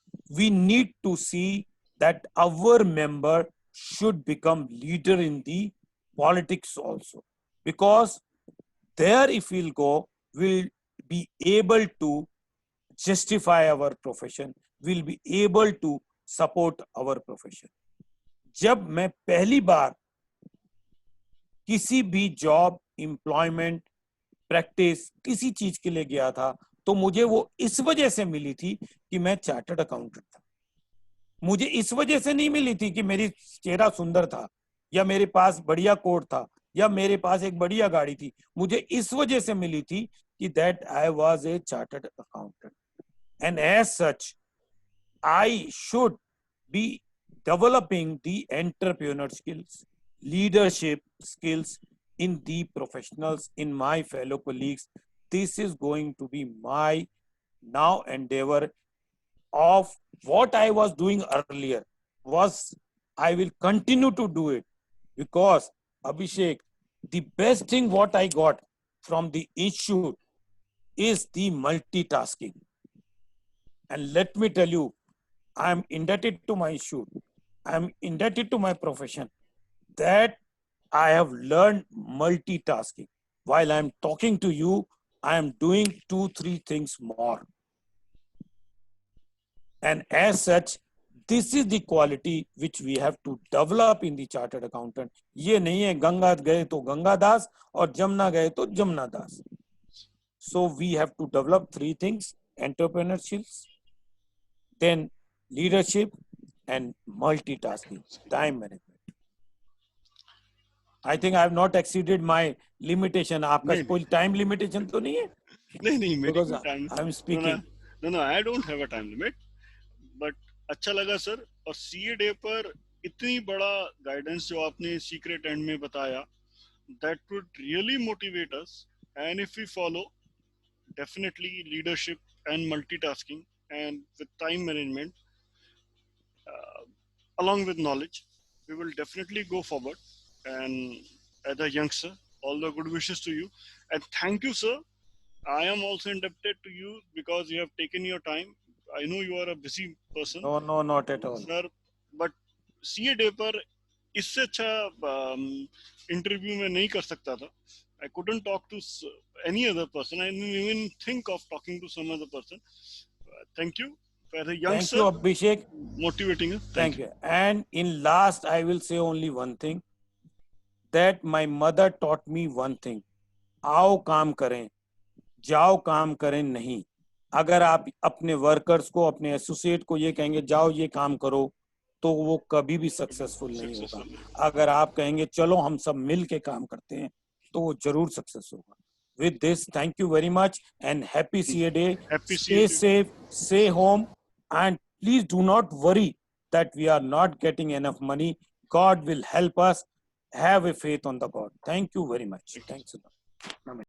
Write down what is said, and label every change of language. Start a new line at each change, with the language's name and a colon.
English: We need to see that our member should become leader in the politics also, because there if we'll go, we'll be able to justify our profession, we'll be able to support our profession.
Hindi: जब मैं पहली बार किसी भी job, employment, practice, किसी चीज के लिए गया था, तो मुझे वो इस वजह से मिली थी कि मैं चार्टर्ड अकाउंटेंट था. मुझे इस वजह से नहीं मिली थी कि मेरी चेहरा सुंदर था, या मेरे पास बढ़िया कोट था, या मेरे पास एक बढ़िया गाड़ी थी. मुझे इस वजह से मिली थी कि
English: That I was a chartered accountant. And as such I should be developing the entrepreneur skills, leadership skills in the professionals, in my fellow colleagues. This is going to be my now endeavor of what I was doing earlier. Was I will continue to do it, because Abhishek, the best thing what I got from the institute is the multitasking. And let me tell you, I am indebted to my institute, I am indebted to my profession, that I have learned multitasking. While I am talking to you, I am doing 2-3 things more. And as such, this is the quality which we have to develop in the chartered accountant.
Hindi: ये नहीं है गंगा गए तो गंगा दास और जमुना गए तो जमुना दास.
English: So we have to develop 3 things: entrepreneurship, then leadership, and multitasking, time management. I think I have not exceeded my limitation.
Hindi: आपका कोई time limitation तो नहीं है? नहीं मेरी
English: Because time. I am speaking. No, I don't have a time limit.
Hindi: But अच्छा लगा sir. और CA डे पर इतनी बड़ा गाइडेंस जो आपने सीक्रेट एंड में बताया,
English: that would really motivate us. And if we follow, definitely leadership and multitasking and with time management, along with knowledge, we will definitely go forward. And as a youngster, all the good wishes to you. And thank you, sir. I am also indebted to you because you have taken your time. I know you are a busy person. No, not at all.
Hindi: Sir, but CA day पर इससे अच्छा interview में नहीं कर सकता था.
English: I couldn't talk to any other person. I didn't even think of talking to some other person. Thank you. For a youngster, thank you, Abhishek. Motivating us. Thank you. And in last, I will say only one thing, that my mother taught me one thing:
Hindi: आओ काम करें, जाओ काम करें नहीं. अगर आप अपने वर्कर्स को, अपने एसोसिएट को ये कहेंगे जाओ ये काम करो, तो वो कभी भी सक्सेसफुल नहीं होगा. अगर आप कहेंगे चलो हम सब मिल के काम करते हैं, तो वो जरूर सक्सेस होगा.
English: With this, thank you very much and happy CA Day. Happy Stay safe, stay home, and please do not worry that we are not getting enough money. God will help us. Have a faith on the God. Thank you very much. Thanks a lot.